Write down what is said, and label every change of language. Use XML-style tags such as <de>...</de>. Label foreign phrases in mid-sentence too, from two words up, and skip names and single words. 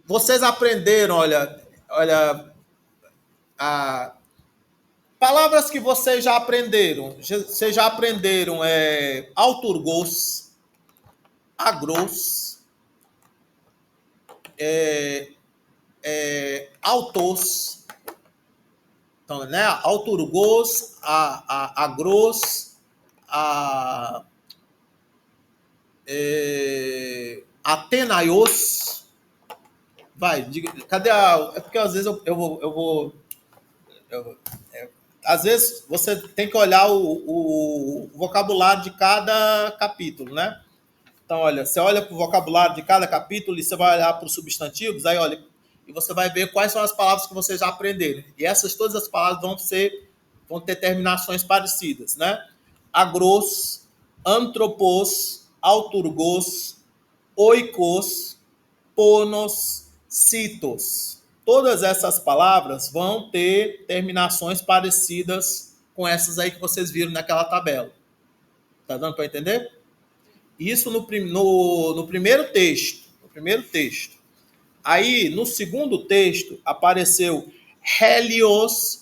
<pt>vocês aprenderam, olha, a, palavras que vocês já aprenderam. Vocês já aprenderam</pt> <el>αὐτουργός, ἀγρός, αὐτός,</el> <pt>então, né?</pt> <el>αὐτουργός, ἀγρός, Ἀθηναῖος.</el> <pt>Vai, diga, cadê a. É porque às vezes às vezes você tem que olhar o vocabulário de cada capítulo, né? Então, olha, você olha para o vocabulário de cada capítulo e você vai olhar para os substantivos, aí olha, e você vai ver quais são as palavras que vocês já aprenderam. E todas as palavras vão ter terminações parecidas, né?</pt> <el>ἀγρός, ἄνθρωπος, αὐτουργός, οἶκος, πόνος, σῖτος.</el> <pt>Todas essas palavras vão ter terminações parecidas com essas aí que vocês viram naquela tabela. Tá dando para entender? Isso no primeiro texto. No primeiro texto. Aí, no segundo texto, apareceu Helios.</pt>